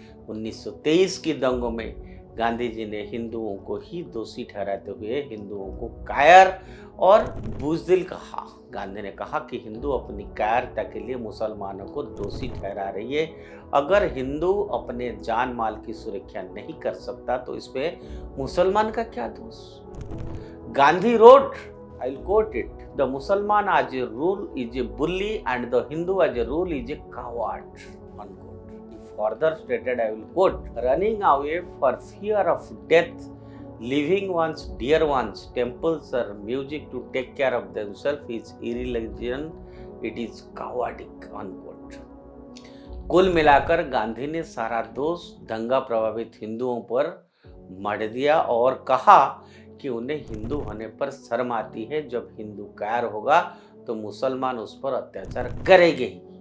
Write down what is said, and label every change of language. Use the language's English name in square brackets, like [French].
[Hindi] 1923 की दंगों में गांधी जी ने हिंदुओं को ही दोषी ठहराते हुए हिंदुओं को कायर और बुज़दिल कहा। गांधी ने कहा कि हिंदू अपनी कायरता के लिए मुसलमानों को दोषी ठहरा रही है। अगर हिंदू अपने जान माल की सुरक्षा नहीं कर सकता तो इस पे मुसलमान का क्या दोष। [English] Gandhi wrote, I'll quote it, the Musliman as a rule is a bully and the Hindu as a rule is a coward, unquote. He further stated, I will quote, running away for fear of death, leaving one's dear ones, temples or music to take care of themselves is irreligion it is cowardice unquote. [Hindi] कुल मिलाकर गांधी ने सारा दोष दंगा प्रभावित हिंदुओं पर मढ़ दिया और कहा कि उन्हें हिंदू होने पर शर्म आती है, जब हिंदू कायर होगा तो मुसलमान उस पर अत्याचार करेंगे ही।